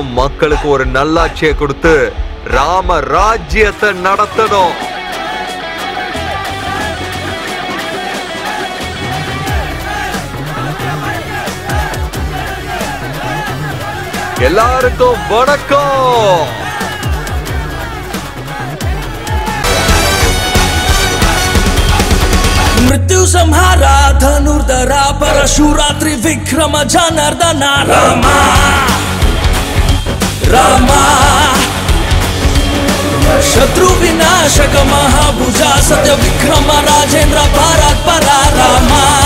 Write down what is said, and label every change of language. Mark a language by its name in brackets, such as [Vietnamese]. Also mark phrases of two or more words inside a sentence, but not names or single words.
[Tamil] மக்களுக்கு ஒரு நல்லாட்சியை கொடுத்து ராம ராஜ்யத்தை நடத்தணும். எல்லாருக்கும் வணக்கம். [Sanskrit] मृत्यु संहारा धनुर्धरा परशुरा त्रिविक्रम जनार्दना रामा रामा शत्रु विनाशक महाभुजा सत्य विक्रम राजेंद्र भारत परा रामा